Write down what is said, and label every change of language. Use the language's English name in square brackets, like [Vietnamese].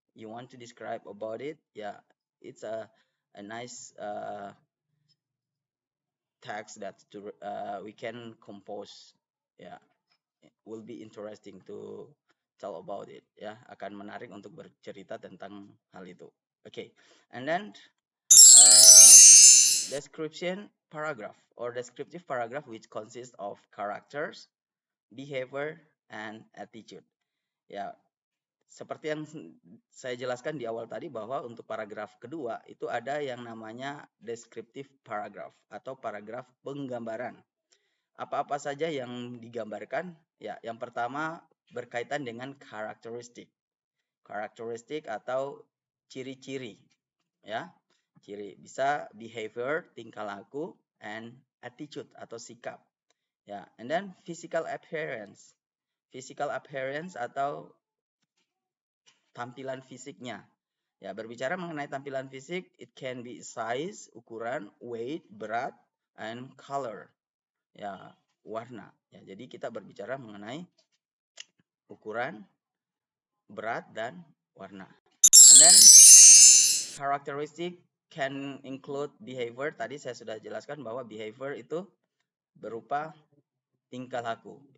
[English] You want to describe about it? It's a nice text that we can compose. It will be interesting to tell about it. [Indonesian] Akan menarik untuk bercerita tentang hal itu. [English] And then description paragraph or descriptive paragraph which consists of characters, behavior, and attitude. [Indonesian] Seperti yang saya jelaskan di awal tadi bahwa untuk paragraf kedua itu ada yang namanya descriptive paragraph atau paragraf penggambaran. Apa-apa saja yang digambarkan? Yang pertama berkaitan dengan karakteristik. Karakteristik atau ciri-ciri. Ciri bisa behavior, tingkah laku, [English] and attitude [Indonesian] atau sikap. [English] And then physical appearance. [Indonesian] Physical appearance atau tampilan fisiknya. Berbicara mengenai tampilan fisik, [English] it can be size, [Indonesian] ukuran, weight, berat, and color. Warna. Jadi kita berbicara mengenai ukuran, berat, dan warna. [English] And then characteristic can include behavior. [Indonesian] Tadi saya sudah jelaskan bahwa behavior itu berupa tingkah laku.